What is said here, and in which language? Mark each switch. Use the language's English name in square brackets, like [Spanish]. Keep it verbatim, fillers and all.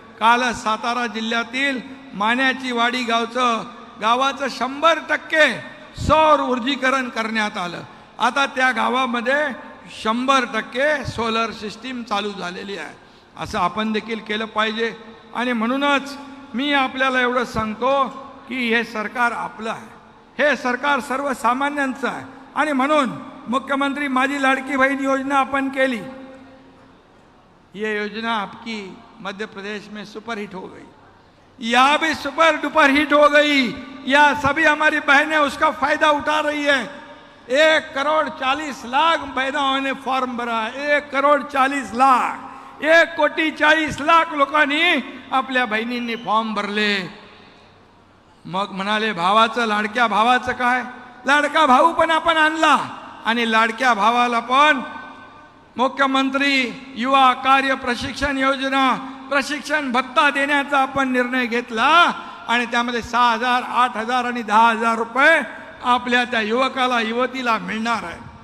[Marathi] कालच सातारा जिल्ह्यातील माण्याची वाडी गावचं गावाचं शंभर टक्के सौर ऊर्जीकरण करण्यात आलं। आता त्या गावामध्ये शंभर टक्के सोलर सिस्टीम चालू झालेली आहे। असं आपण देखील केलं पाहिजे। आणि म्हणूनच मी आपल्याला एवढं सांगतो की हे सरकार आपलं आहे, हे सरकार सर्वसामान्यांचं आहे। आणि म्हणून मुख्यमंत्री माझी लाडकी बहीण योजना आपण केली, [Hindi] ये योजना आपकी मध्य प्रदेश में सुपरहिट हो गई, यह भी सुपर डुपर हिट हो गई। यह सभी हमारी बहनें उसका फायदा उठा रही है। एक करोड़ चालीस लाख महिलाओं ने फॉर्म भरा. [Marathi] एक करोड चाळीस लाख एक कोटी चाळीस लाख लोकांनी आपल्या बहिणींनी फॉर्म भरले. मग म्हणाले भावाचं लाडक्या भावाचं काय, लाडका भाऊ पण आपण आणला आणि लाडक्या भावाला पण मुख्यमंत्री युवा कार्य प्रशिक्षण योजना प्रशिक्षण भत्ता देण्याचा आपण निर्णय घेतला आणि त्यामध्ये सहा हजार आठ हजार आणि दहा हजार रुपये आपल्या त्या युवकाला युवतीला मिळणार आहे.